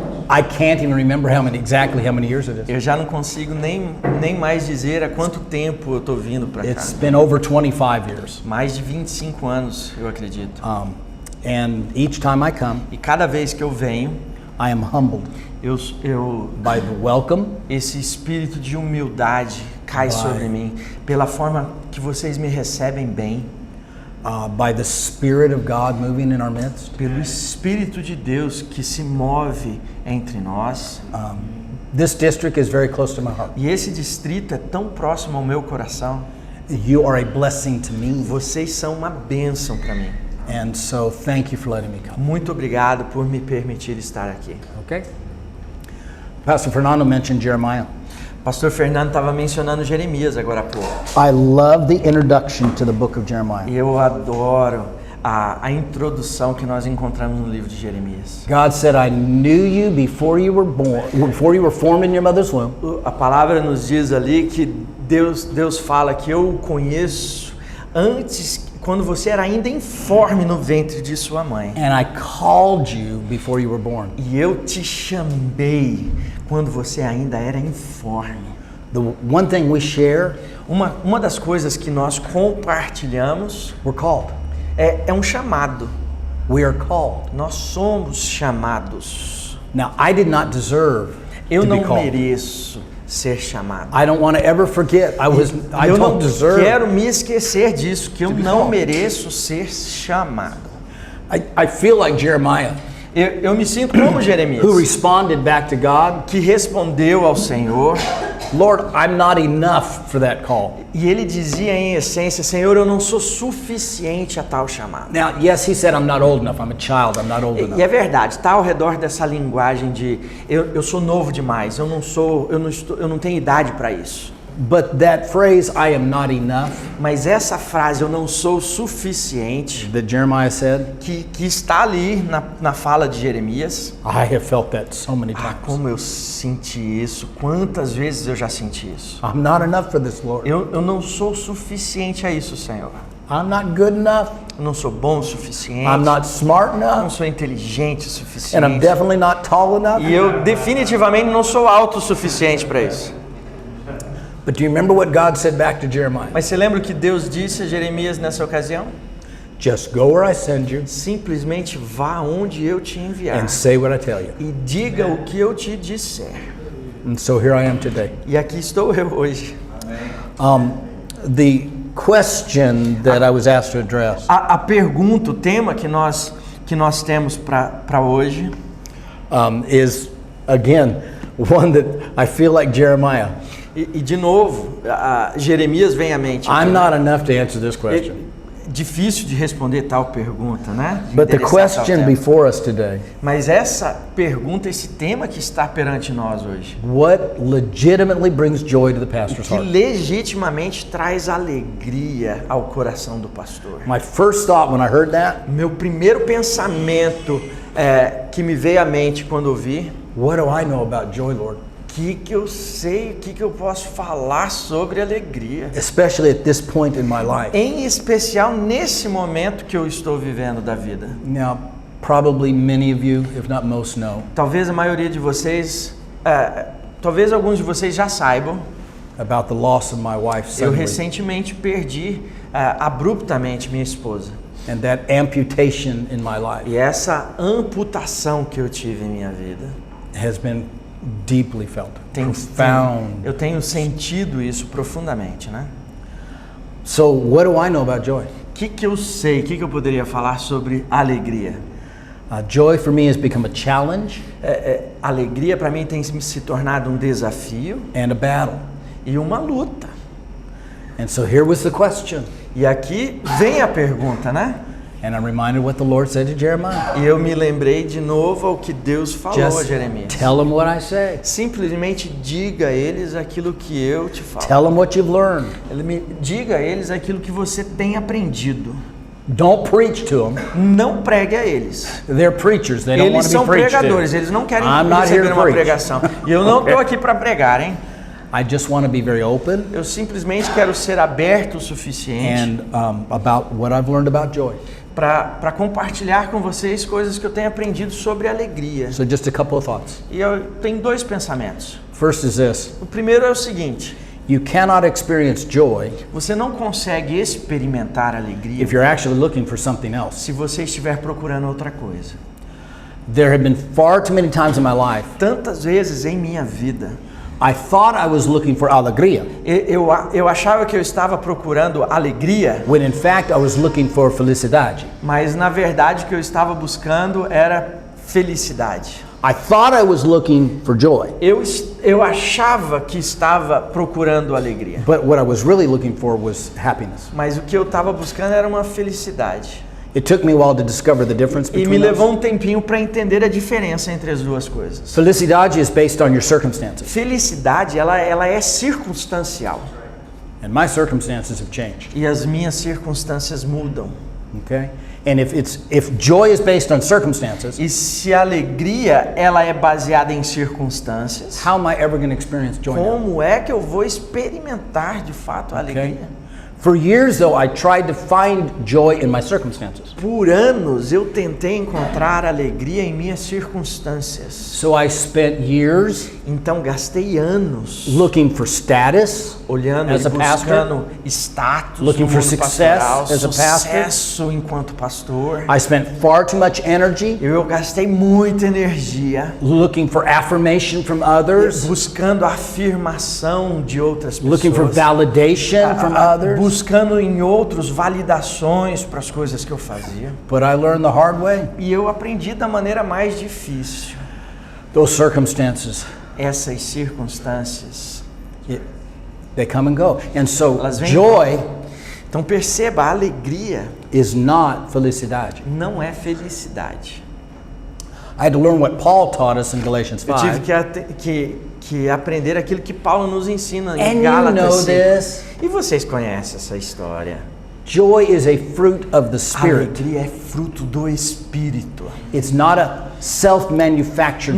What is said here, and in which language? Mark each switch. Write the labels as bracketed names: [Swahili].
[English] I can't even remember exactly how many years it is. [Portuguese] Eu já não consigo nem mais dizer há quanto tempo eu estou vindo para cá. [English] It's been over 25 years. [Portuguese] Mais de 25 anos, eu acredito. [English] And each time I come, [Portuguese] E cada vez que eu venho, [English] I am humbled [Portuguese] eu [English] by the welcome, [Portuguese] esse espírito de humildade cai sobre mim, pela forma que vocês me recebem bem, [English] by the Spirit of God moving in our midst. [Portuguese] pelo Espírito de Deus que se move entre nós. [English] This district is very close to my heart. [Portuguese] E esse distrito é tão próximo ao meu coração. [English] You are a blessing to me. [Portuguese] Vocês são uma bênção para mim. [English] And so thank you for letting me come. [Portuguese] Muito obrigado por me permitir estar aqui. [English] Okay? Pastor Fernando mentioned Jeremiah. [Portuguese] Pastor Fernando estava mencionando Jeremias agora há pouco. [English] I love the introduction to the book of Jeremiah. [Portuguese] E eu adoro a introdução que nós encontramos no livro de Jeremias. [English] God said, I knew you before you were born, before you were formed in your mother's womb. [Portuguese] A palavra nos diz ali que Deus fala que eu o conheço antes, quando você era ainda informe no ventre de sua mãe. [English] And I called you before you were born. [Portuguese] E eu te chamei quando você ainda era informe. [English] The one thing we share, [Portuguese] Uma das coisas que nós compartilhamos [English] we're called. [Portuguese] é um chamado. [English] We are called. [Portuguese] Nós somos chamados. [English] Now, I did not deserve [Portuguese] Eu [English] to be [Portuguese] não [English] called. [Portuguese] mereço ser chamado. [English] I don't want to ever forget. I [Portuguese] Eu não [English] don't deserve. [Portuguese] quero me esquecer disso, que eu [English] be [Portuguese] não [English] called. [Portuguese] mereço ser chamado. [English] I feel like Jeremiah, [Portuguese] Eu me sinto como Jeremias, [English] who responded back to God, [Portuguese] que respondeu ao Senhor, [English] Lord, I'm not enough for that call. [Portuguese] e ele dizia em essência, Senhor, eu não sou suficiente a tal chamado. [English] Now, yes, he said, I'm not old enough. I'm a child. I'm not old [Portuguese] E [English] enough. [Portuguese] é verdade, está ao redor dessa linguagem de eu sou novo demais, eu não tenho idade para isso. [English] But that phrase, I am not enough, [Portuguese] Mas essa frase, eu não sou suficiente, [English] that Jeremiah said, [Portuguese] que está ali na fala de Jeremias. [English] I have felt that so many Ah, times. [Portuguese] como eu senti isso, quantas vezes eu já senti isso. [English] I'm not enough for this, Lord. [Portuguese] Eu não sou suficiente a isso, Senhor. [English] I'm not good enough. [Portuguese] Eu não sou bom o suficiente. [English] I'm not smart [Portuguese] Eu não [English] enough. [Portuguese] sou inteligente o [English] And I'm [Portuguese] suficiente. [English] definitely not tall enough. [Portuguese] E eu definitivamente não sou alto o suficiente para isso. [English] But do you remember what God said back to Jeremiah? [Portuguese] Mas você lembra o que Deus disse a Jeremias nessa ocasião? [English] Just go where I send you [Portuguese] Simplesmente vá onde eu te enviar [English] and say what I tell you. [Portuguese] e diga o que eu te disser. [English] And so here I am today. [Portuguese] E aqui estou eu hoje. [English] The question that I was asked to address [Portuguese] A pergunta, o tema que nós temos para hoje [English] is, again, one that I feel like Jeremiah. [Portuguese] e de novo, Jeremias vem à mente. [English] I'm not enough to answer this question. [Portuguese] Difícil de responder tal pergunta, né? De [English] But the [Portuguese] endereçar tal [English] question [Portuguese] tema. [English] before us today, [Portuguese] Mas essa pergunta, esse tema que está perante nós hoje, [English] what legitimately brings joy to the pastor's [Portuguese] que [English] heart? [Portuguese] legitimamente traz alegria ao coração do pastor. [English] My first thought when I heard that, [Portuguese] Meu primeiro pensamento que me veio à mente quando ouvi, [English] what do I know about joy, Lord? [Portuguese] que eu sei, o que eu posso falar sobre alegria. [English] Especially at this point in my life. [Portuguese] Em especial nesse momento que eu estou vivendo da vida. [English] Now, probably many of you, if not most, know [Portuguese] Talvez a maioria de vocês, talvez alguns de vocês já saibam, [English] about the loss of my wife [Portuguese] eu [English] suddenly, [Portuguese] recentemente perdi abruptamente minha esposa. [English] and that amputation in my life [Portuguese] E essa amputação que eu tive em minha vida, [English] has been deeply felt, profound. [Portuguese] eu tenho sentido isso profundamente, né? [English] So, what do I know about joy? [Portuguese] O que eu sei, o que eu poderia falar sobre alegria? [English] Joy for me has become a challenge [Portuguese] Alegria para mim tem se tornado um desafio [English] and a battle. [Portuguese] e uma luta. [English] And so here was the question, [Portuguese] E aqui vem a pergunta, né? [English] and I'm reminded what the Lord said to Jeremiah. [Portuguese] E eu me lembrei de novo ao que Deus falou a [English] Just [Portuguese] Jeremias. [English] tell them what I say. [Portuguese] Simplesmente diga a eles aquilo que eu te falo. [English] Tell them what you've learned. [Portuguese] Diga a eles aquilo que você tem aprendido. [English] Don't preach to them. [Portuguese] Não pregue a eles. [English] They're preachers. They don't want [Portuguese] Eles [English] to [Portuguese] são [English] be preached [Portuguese] pregadores, [English] to. [Portuguese] eles não querem [English] I'm not here [Portuguese] receber [English] to [Portuguese] uma [English] preach. [Portuguese] pregação. E eu não estou aqui para pregar, hein? [English] I just want to be very open [Portuguese] Eu simplesmente quero ser aberto o suficiente [English] and about what I've learned about joy. [Portuguese] para compartilhar com vocês coisas que eu tenho aprendido sobre alegria. [English] So just a couple of thoughts. [Portuguese] E eu tenho dois pensamentos. [English] First is this. [Portuguese] O primeiro é o seguinte: [English] You cannot experience joy [Portuguese] você não consegue experimentar alegria [English] if you're actually looking for something else. [Portuguese] se você estiver procurando outra coisa. [English] There have been far too many times in my life [Portuguese] Tantas vezes em minha vida, [English] I thought I was looking for alegria, [Portuguese] eu achava que eu estava procurando alegria, [English] when in fact I was looking for felicidade. [Portuguese] mas na verdade o que eu estava buscando era felicidade. [English] I thought I was looking for joy, [Portuguese] Eu achava que estava procurando alegria, [English] but what I was really looking for was happiness. [Portuguese] mas o que eu estava buscando era uma felicidade. [English] It took me a while to discover the difference [Portuguese] E me [English] between [Portuguese] levou [English] those. [Portuguese] um tempinho para entender a diferença entre as duas coisas. [English] Felicidade is based on your circumstances, [Portuguese] Felicidade, ela é circunstancial. [English] and my circumstances have changed. [Portuguese] E as minhas circunstâncias mudam. [English] Okay? And if joy is based on circumstances, [Portuguese] E se a alegria ela é baseada em circunstâncias, [English] how am I ever going to experience joy now? [Portuguese] como é que eu vou experimentar de fato a [English] Okay? [Portuguese] alegria? [English] For years, though, I tried to find joy in my circumstances. [Portuguese] Por anos eu tentei encontrar alegria em minhas circunstâncias. [English] So I spent years [Portuguese] Então gastei anos [English] looking for status [Portuguese] olhando [English] as [Portuguese] e [English] a pastor, [Portuguese] buscando status [English] looking [Portuguese] no [English] for [Portuguese] mundo [English] success [Portuguese] pastoral, [English] as a pastor. [Portuguese] sucesso enquanto pastor. [English] I spent far too much energy [Portuguese] Eu gastei muita energia [English] looking for affirmation from others, [Portuguese] buscando a afirmação de outras pessoas. [English] looking for validation from others. [Portuguese] Buscando em outros validações para as coisas que eu fazia. [English] But I learned the hard way. [Portuguese] E eu aprendi da maneira mais difícil. [English] Those circumstances, [Portuguese] Essas circunstâncias, [English] they come and go. And so [Portuguese] elas vêm. [English] joy [Portuguese] Então perceba, a alegria [English] is not felicidade. [Portuguese] não é felicidade. [English] I had to learn what Paul taught us in Galatians [Portuguese] Eu tive [English] 5. [Portuguese] que aprender aquilo que Paulo nos ensina [English] And [Portuguese] em [English] you [Portuguese] Gálatas [English] know [Portuguese] 5. [English] this. [Portuguese] E vocês conhecem essa história. [English] Joy is a fruit of the [Portuguese] A [English] Spirit. [Portuguese] alegria é fruto do Espírito. [English] It's not a self-manufactured